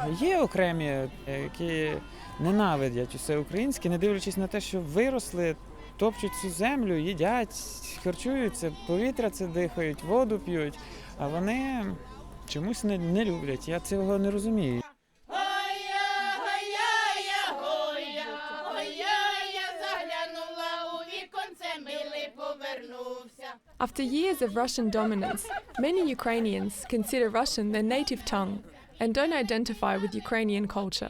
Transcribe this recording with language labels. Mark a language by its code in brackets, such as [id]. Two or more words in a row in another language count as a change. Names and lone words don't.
[uk] Є окремі, які ненавидять усе українське, не дивлячись на те, що виросли, топчуть цю землю, їдять, харчуються, повітря це дихають, воду п'ють, а вони чомусь не люблять. Я цього не розумію. [en] After years of Russian dominance, many Ukrainians consider Russian their native tongue and don't identify with Ukrainian culture.